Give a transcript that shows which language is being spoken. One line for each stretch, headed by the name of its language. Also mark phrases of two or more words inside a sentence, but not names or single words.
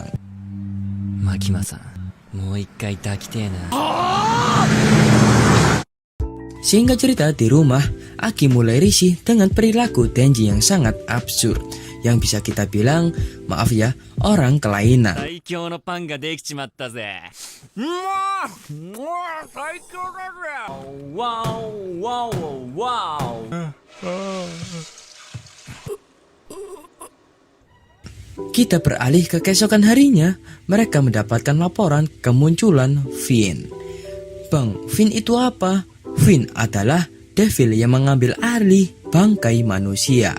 Japanese: マキマさん、もう一回抱きてな.
Indonesian: Sehingga cerita di rumah, Aki mulai risih dengan perilaku Denji yang sangat absurd, yang bisa kita bilang, maaf ya, orang kelainan.
Japanese: 最強のパンができちまったぜ。最強だぜ。わおわおわお。
Indonesian: Kita beralih ke keesokan harinya, mereka mendapatkan laporan kemunculan Finn. Bang, Finn itu apa? Finn adalah devil yang mengambil alih bangkai manusia.